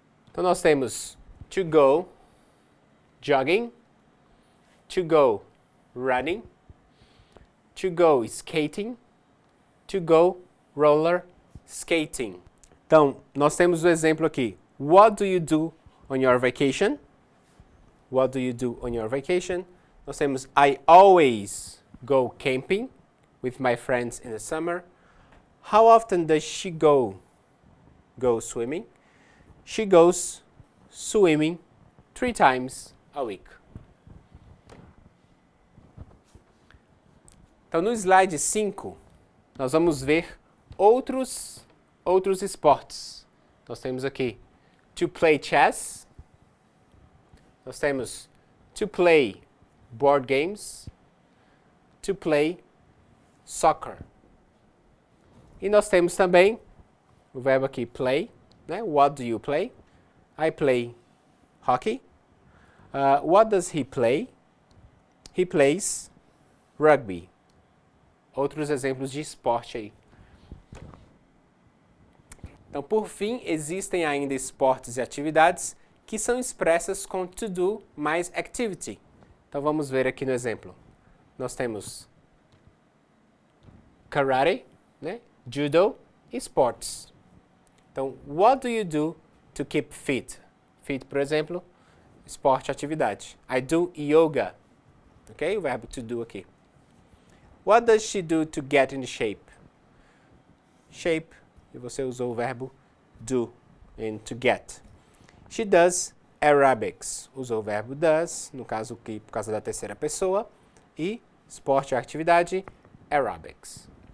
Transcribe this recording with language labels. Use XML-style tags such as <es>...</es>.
<pt>Então nós temos</pt> <en>to go jogging, to go running, to go skating, to go roller skating.</en> <pt>Então, nós temos o exemplo aqui.</pt> <en>What do you do on your vacation? What do you do on your vacation?</en> <pt>Nós temos</pt> <en>I always go camping with my friends in the summer. How often does she go swimming? She goes swimming 3 times a week.</en> <pt>Então, no slide 5, nós vamos ver outros esportes. Nós temos aqui</pt> <en>to play chess.</en> <pt>Nós temos</pt> <en>to play board games, to play soccer.</en> <pt>E nós temos também o verbo aqui play, né?</pt> <en>What do you play? I play hockey. What does he play? He plays rugby.</en> <pt>Outros exemplos de esporte aí. Então, por fim, existem ainda esportes e atividades que são expressas com to do mais activity. Então, vamos ver aqui no exemplo. Nós temos karate, né? Judo e sports.</pt> <en>Então, what do you do to keep fit?</en> <pt>Fit, por exemplo, esporte, atividade.</pt> <en>I do yoga.</en> <pt>Ok? O verbo to do aqui.</pt> <en>What does she do to get in shape? Shape.</en> <pt>E você usou o verbo do in to get.</pt> <en>She does aerobics.</en> <pt>Usou o verbo does, no caso aqui por causa da terceira pessoa. E esporte ou atividade, aerobics.</pt>